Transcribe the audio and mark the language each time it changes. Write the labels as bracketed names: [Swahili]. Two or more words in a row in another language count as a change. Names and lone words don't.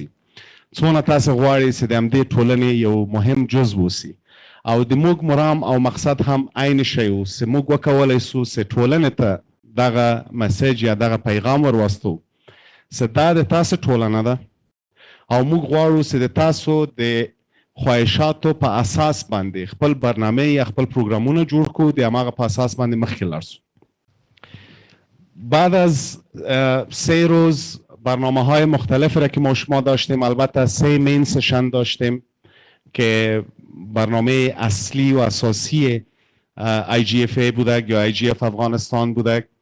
[Pashto] څونه تاسې غواړئ چې د همدې ټولنې یو مهم جزو اوسئ، او د موږ مرام او مقصد هم عین شی و چې موږ وکولی شو چې ټولنې ته دغه مسیج یا دغه پیغام ورواستو چې دا د تاسې ټولنه ده او موږ غواړو چې د تاسو د خواهشاتو په اساس باندې خپل برنامه یا خپل پروګرامونه جوړ کړو، د هماغه په اساس باندې مخکې لاړ شو. [Persian] بعد از 3 روز برنامه‌های مختلفی را که ما شما داشتیم، البته 3 [English] main session [Persian] داشتیم که برنامه اصلی و اساسی IGFA بودک یا IGF افغانستان بودک.